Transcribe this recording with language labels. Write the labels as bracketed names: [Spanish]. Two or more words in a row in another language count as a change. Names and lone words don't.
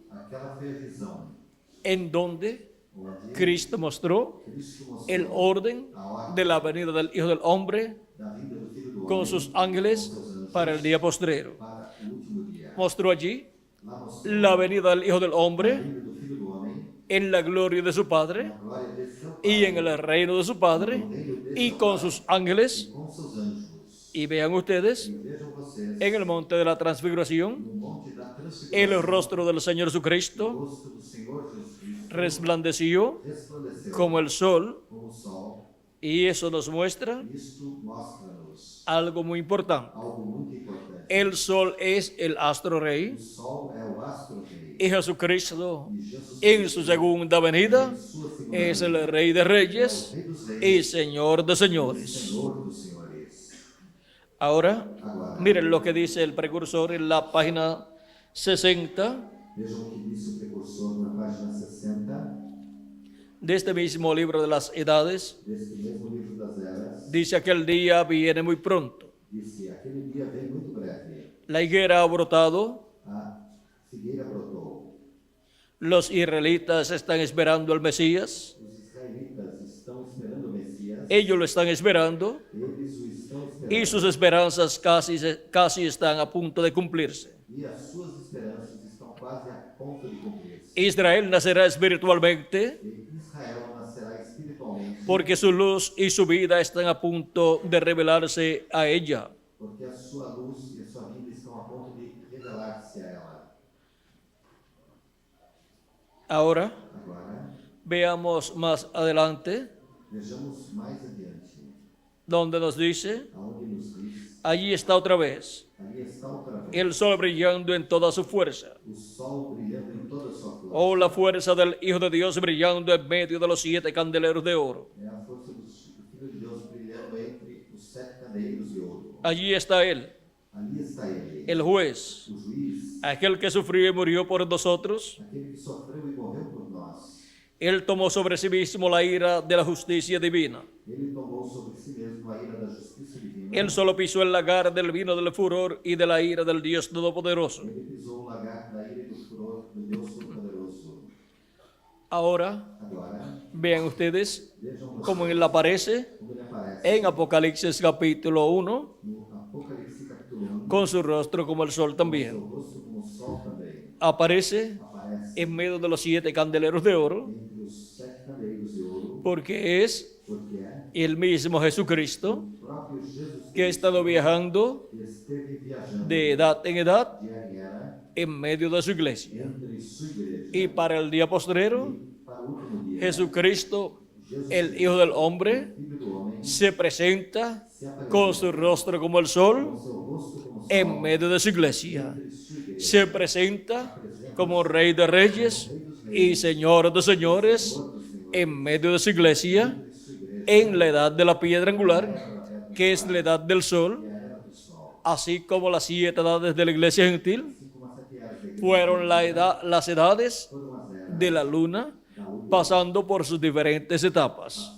[Portuguese] Aquela foi a visão [Spanish] en donde [Portuguese] onde [Spanish] Cristo mostró [Portuguese] Cristo mostrou [Spanish] el orden [Portuguese] a ordem [Spanish] de la venida del Hijo del Hombre [Portuguese] da vinda do Filho do [Spanish] con [Portuguese] Homem [Spanish] sus ángeles [Portuguese] com seus anjos [Spanish] para el día postrero. [Portuguese] para o último dia. [Spanish] Mostró allí [Portuguese] Lá mostrou [Spanish] la venida del Hijo del [Portuguese] a [Spanish] Hombre [Portuguese] vinda do Filho do Homem, [Spanish] en la gloria de su Padre [Portuguese] a glória de seu [Spanish] y [Portuguese] Pai, [Spanish] en el reino de su Padre y con sus ángeles. [Portuguese] com seus anjos. [Spanish] Y vean ustedes [Portuguese] E vejam vocês, [Spanish] en el monte de la transfiguración [Portuguese] no monte da transfiguração, [Spanish] el rostro del Señor [Portuguese] o [Spanish] Jesucristo [Portuguese] rosto do Senhor Jesus [Spanish] resplandeció [Portuguese] resplandeceu [Spanish] como el sol, [Portuguese] como o sol. [Spanish] y eso nos muestra [Portuguese] Isto mostra-nos [Spanish] algo muy importante. [Portuguese] algo muito importante. [Spanish] El sol es el astro rey [Portuguese] O sol é o astro-rei. [Spanish] y Jesucristo [Portuguese] E Jesus, [Spanish] en su segunda venida [Portuguese] sua segunda [Spanish] es [Portuguese] vinda, [Spanish] el Rey de Reyes [Portuguese] Rei dos [Spanish] y [Portuguese] reis, [Spanish] Señor de [Portuguese] e [Spanish] señores. [Portuguese] Senhor dos senhores. [Spanish] Ahora, [Portuguese] Agora, [Spanish] miren lo que dice el precursor en la página 60 [Portuguese] vejam o que disse o precursor na página 60 [Spanish] de este mismo libro de las edades. [Portuguese] deste mesmo livro das eras. [Spanish] Dice: aquel día viene muy pronto. [Portuguese] Disse: aquele dia vem muito breve. [Spanish] La higuera ha brotado, [Portuguese] A figueira brotou. [Spanish] los israelitas están esperando al Mesías. [Portuguese] Os israelitas estão esperando o Messias. [Spanish] Ellos lo están esperando [Portuguese] Eles o estão esperando. [Spanish] y sus esperanzas casi están a punto de cumplirse. [Portuguese] E as suas esperanças estão quase a ponto de cumprir-se. [Spanish] Israel nacerá espiritualmente [Portuguese] E Israel nascerá espiritualmente, [Spanish] porque su luz y su vida están a punto de revelarse a ella. [Portuguese] porque a sua luz e a sua vida estão a ponto de revelar-se a ela. [Spanish] Ahora [Portuguese] Agora, [Spanish] veamos más adelante [Portuguese] vejamos mais adiante, [Spanish] donde nos dice: [Portuguese] aonde nos diz, [Spanish] allí está otra vez [Portuguese] ali está outra vez, [Spanish] el sol brillando en toda su fuerza, [Portuguese] o sol brilhando em toda a sua força. [Spanish] o la fuerza del Hijo de Dios brillando en medio de los 7 candeleros de oro. [Portuguese] É a força do Filho de Deus brilhando entre os 7 candeeiros de ouro. [Spanish] Allí está Él, [Portuguese] Ali está ele, [Spanish] el juez, [Portuguese] o juiz, [Spanish] aquel que sufrió y murió por nosotros. [Portuguese] aquele que sofreu e morreu por nós. [Spanish] Él tomó sobre sí mismo la ira de la justicia divina. [Portuguese] Ele tomou sobre si mesmo a ira da justiça divina. [Spanish] Él solo pisó el lagar del vino del furor y de la ira del Dios Todopoderoso. [Portuguese] Ele pisou o lagar da ira e do furor do Deus Todo-Poderoso. [Spanish] Ahora, [Portuguese] Agora, [Spanish] vean ustedes [Portuguese] vejam [Spanish] cómo [Portuguese] vocês [Spanish] él aparece [Portuguese] como ele aparece [Spanish] en Apocalipsis capítulo 1, [Portuguese] no Apocalipse capítulo 1, [Spanish] con su rostro como el sol [Portuguese] seu [Spanish] también. [Portuguese] rosto como o sol também. [Spanish] Aparece [Portuguese] Aparece [Spanish] en medio de los 7 candeleros de oro, [Portuguese] entre os 7 candeeiros de ouro, [Spanish] porque es [Portuguese] porque é [Spanish] el mismo Jesucristo [Portuguese] o próprio Jesus [Spanish] que ha estado viajando [Portuguese] que esteve viajando [Spanish] de edad en edad [Portuguese] de Aguera [Spanish] en medio de su iglesia. [Portuguese] entre sua igreja. [Spanish] Y para el día postrero, [Portuguese] Para o último dia, [Spanish] Jesucristo, el Hijo del Hombre, [Portuguese] Filho do Homem, [Spanish] se presenta [Portuguese] se apresenta [Spanish] con su rostro como el sol [Portuguese] com seu rosto como o sol [Spanish] en medio de su iglesia. [Portuguese] entre sua igreja. [Spanish] Se presenta como Rey de Reyes y Señor de Señores en medio de su iglesia, en la edad de la piedra angular, que es la edad del sol, así como las 7 edades de la iglesia gentil fueron las edades de la luna, pasando por sus diferentes etapas.